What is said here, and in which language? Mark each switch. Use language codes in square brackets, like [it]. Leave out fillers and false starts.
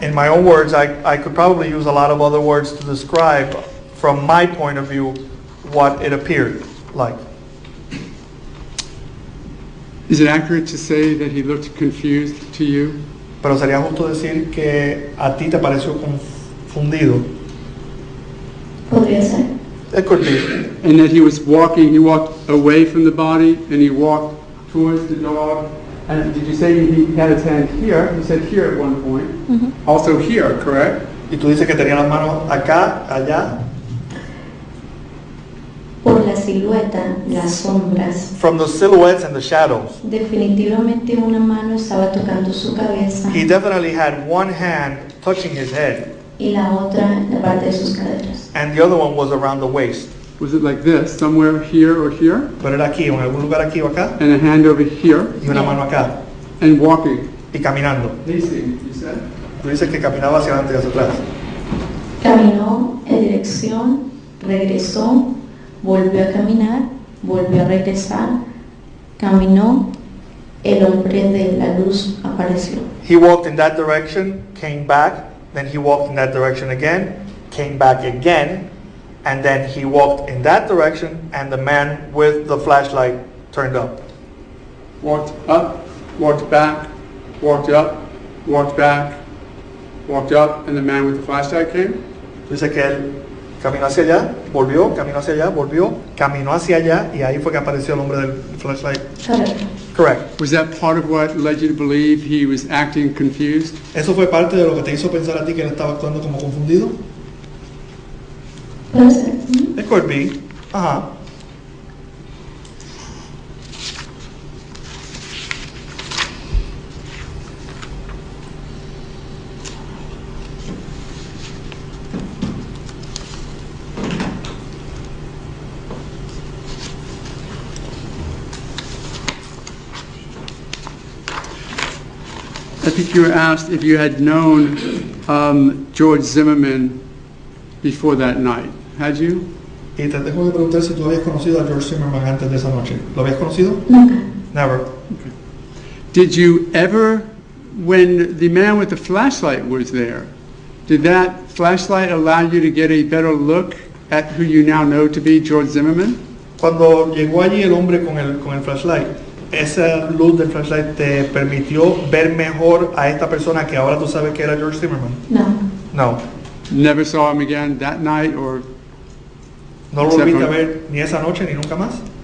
[en] In my own words, I could probably use a lot of other words to describe, from my point of view, what it appeared like. Is it accurate to say that he looked confused to you? [es] Pero sería justo decir que a ti te pareció confundido. Podría ser. [en] It could be. And that he walked away from the body and he walked towards the dog. And did you say he had his hand here? You said here at one point. Also here, correct? [es] Y tú dices que tenía las manos acá, allá. la silueta, las sombras. [en] from the silhouettes and the shadows. [es] Definitivamente una mano estaba tocando su cabeza [en] He definitely had one hand touching his head, [es] y la otra en la parte de sus caderas. [en] and the other one was around the waist. Was it like this, somewhere here or here? [es] Pero era aquí, en algún lugar aquí o acá, [en] And a hand over here? [es] y una mano acá, [en] And walking? [es] y caminando. [en] Pacing, you said? [es] Tú dices que caminaba hacia adelante y hacia atrás. Caminó en dirección, regresó, volvió a caminar, volvió a regresar, caminó, el hombre de la luz apareció. [en] He walked in that direction, came back, then he walked in that direction again, came back again, and then he walked in that direction, and the man with the flashlight turned up. Walked up, walked back, walked up, walked back, walked up, and the man with the flashlight came? [es] Dice que él caminó hacia allá, volvió, caminó hacia allá, volvió, caminó hacia allá, y ahí fue que apareció el hombre del flashlight. Correcto. [en] Correct. Was that part of what led you to believe he was acting confused? [es] ¿Eso fue parte de lo que te hizo pensar a ti que él estaba actuando como confundido? Puede ser. [en] It could be. Ajá. I think you were asked if you had known George Zimmerman before that night. Had you? [es] Y te tengo que preguntar si tú habías conocido a George Zimmerman antes de esa noche. ¿Lo habías conocido? Nunca. [en] Never. Did you ever, when the man with the flashlight was there, did that flashlight allow you to get a better look at who you now know to be George Zimmerman? [es] Cuando llegó allí el hombre con el flashlight, ¿esa luz del flashlight te permitió ver mejor a esta persona que ahora tú sabes que era George Zimmerman? No. [en] No. Never saw him again that night or [es] ¿No lo volviste a ver ni esa noche ni nunca más?